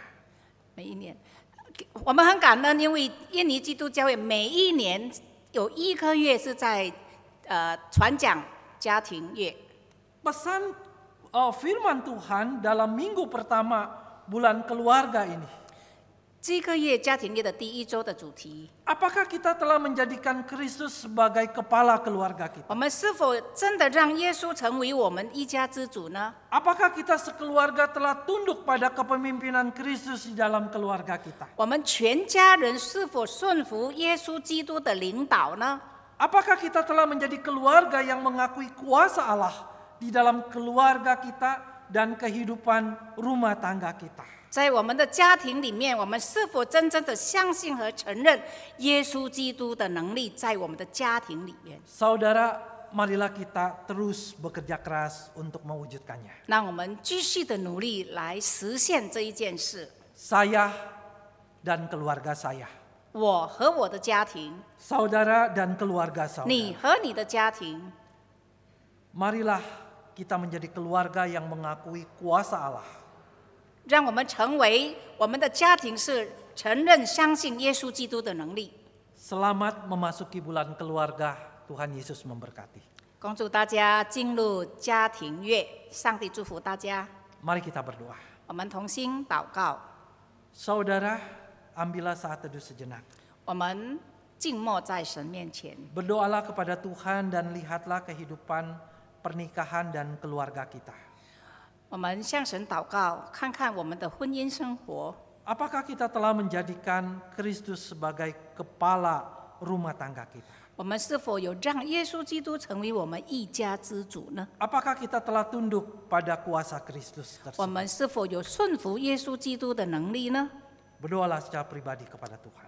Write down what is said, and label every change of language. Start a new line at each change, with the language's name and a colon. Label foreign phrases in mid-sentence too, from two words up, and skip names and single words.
Chinese: 每一年，我们很感恩，因为印尼基督教会每一年有1个月是在传讲家庭月。
Indonesian: Pesan firman Tuhan dalam minggu pertama bulan keluarga ini.
Chinese: 这个月家庭月的第1周的主题，
Indonesian: Apakah kita telah menjadikan Kristus sebagai kepala keluarga kita?
Chinese: 我们是否真的让耶稣成为我们一家之主呢？
Indonesian: Apakah kita sekeluarga telah tunduk pada kepemimpinan Kristus di dalam keluarga kita?
Chinese: 我们全家人是否顺服耶稣基督的领导呢？
Indonesian: Apakah kita telah menjadi keluarga yang mengakui kuasa Allah di dalam keluarga kita dan kehidupan rumah tangga kita?
Chinese: 在我们的家庭里面，我们是否真正的相信和承认耶稣基督的能力在我们的家庭里面？
Indonesian: Saudara, marilah kita terus bekerja keras untuk mewujudkannya.
Chinese: 让我们继续的努力来实现这一件事。
Indonesian: Saya dan keluarga saya,
Chinese: 我和我的家庭，
Indonesian: saudara dan keluarga
Chinese: 你
Indonesian: saudara,
Chinese: 和你的家庭，
Indonesian: marilah kita menjadi keluarga yang mengakui kuasa Allah.
Chinese: 让我们成为我们的家庭是承认相信耶稣基督的能力。
Indonesian: Selamat memasuki bulan keluarga, Tuhan Yesus memberkati.
Chinese: 恭祝大家进入家庭月，上帝祝福大家。
Indonesian: Mari kita berdoa.
Chinese: 我们同心祷告，
Indonesian: Saudara, ambillah saat teduh sejenak.
Chinese: 我们静默在神面前，
Indonesian: Berdoalah kepada Tuhan dan lihatlah kehidupan pernikahan dan keluarga kita.
Chinese: 我们向神祷告，看看我们的婚姻生活，
Indonesian: Apakah kita telah menjadikan Kristus sebagai kepala rumah tangga kita?
Chinese: 我们是否有让耶稣基督成为我们一家之主呢？
Indonesian: Apakah kita telah tunduk pada kuasa Kristus
Chinese: 我
Indonesian: tersebut?
Chinese: 们是否有顺服耶稣基督的能力呢？
Indonesian: Berdoalah secara pribadi kepada Tuhan.